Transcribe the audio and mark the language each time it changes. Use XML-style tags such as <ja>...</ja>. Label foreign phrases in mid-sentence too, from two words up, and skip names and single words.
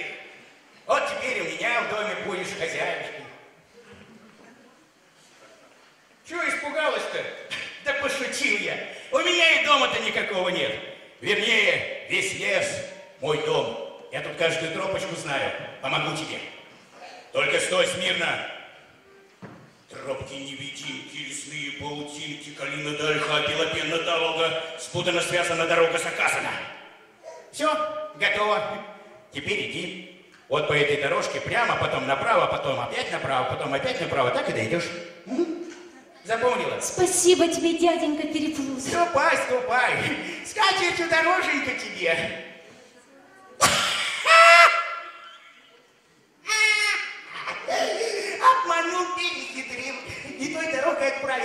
<ru>Вот теперь у меня в доме будешь хозяюшкой. Чего испугалась-то? Да пошутил я. У меня и дома-то никакого нет. Вернее, весь лес мой дом. Я тут каждую тропочку знаю. Помогу тебе. Только стой смирно. Тропки-невидимки, лесные паутинки, калина дальха, белопенна таволга, спутанно связана дорога заказана. Все, готово. Теперь иди. Вот по этой дорожке прямо, потом направо, потом опять направо, потом опять направо, так и дойдешь. Запомнила? Спасибо тебе, дяденька Переплут. Ступай, ступай. Скатертью дороженька тебе. Обманул, перехитрил, не той дорогой отправил.</ru>